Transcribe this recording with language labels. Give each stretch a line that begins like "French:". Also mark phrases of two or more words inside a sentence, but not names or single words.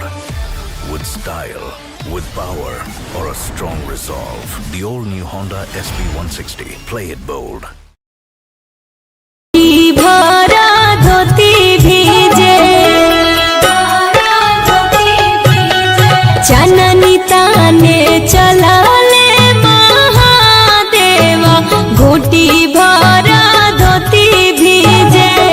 English: With style, with power, or a strong resolve? The all-new Honda SB160. Play it bold.
Bhojpuri: भरा धोती भीजे चननी ताने चला ले महादेवा घोटी भरा धोती भीजे